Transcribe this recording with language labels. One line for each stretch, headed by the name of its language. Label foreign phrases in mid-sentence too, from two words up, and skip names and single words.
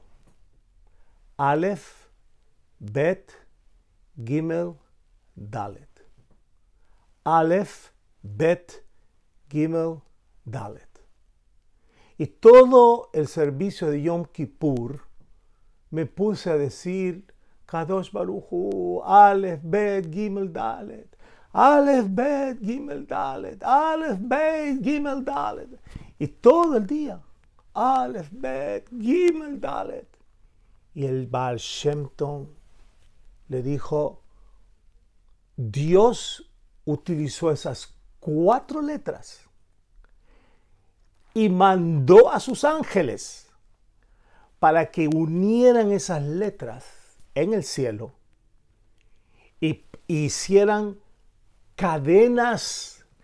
Hebrew: אלף בית גימל דלת. אלף בית גימל דלת.
Spanish: Y todo el servicio de Yom Kippur me puse a decir
Hebrew: קדוש ברוך הוא, אלף בית גימל דלת. אלף בית גימל דלת אלף בית גימל דלת.
Spanish: Y todo el día,
Hebrew: אלף בית גימל דלת.
Spanish: Y el Baal Shem Tov le dijo, Dios utilizó esas 4 letras y mandó a sus ángeles para que unieran esas letras en el cielo y hicieran cadenas